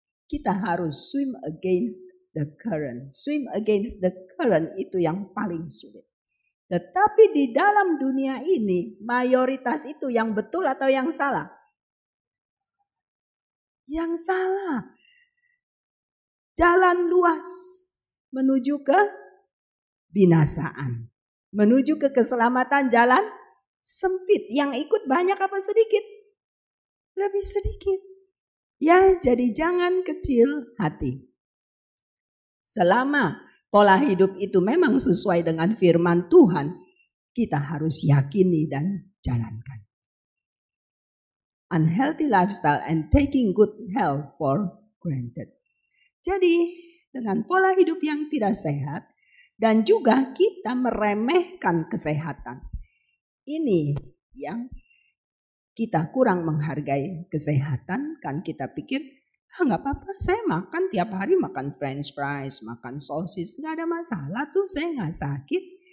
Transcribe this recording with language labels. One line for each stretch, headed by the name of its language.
Indonesian: Kita harus
English: swim against the current. Swim against the current
Indonesian: itu yang paling sulit. Tetapi di dalam dunia ini, mayoritas itu yang betul atau yang salah? Yang salah. Jalan luas menuju ke binasaan. Menuju ke keselamatan, jalan sempit. Yang ikut banyak apa sedikit? Lebih sedikit. Ya, jadi jangan kecil hati. Selama pola hidup itu memang sesuai dengan firman Tuhan, kita harus yakini dan jalankan.
English: Unhealthy lifestyle and taking good health for granted.
Indonesian: Jadi dengan pola hidup yang tidak sehat dan juga kita meremehkan kesehatan. Ini yang kita kurang menghargai kesehatan, kan kita pikir, gak apa-apa, saya makan tiap hari, makan french fries, makan sosis, gak ada masalah tuh, saya gak sakit.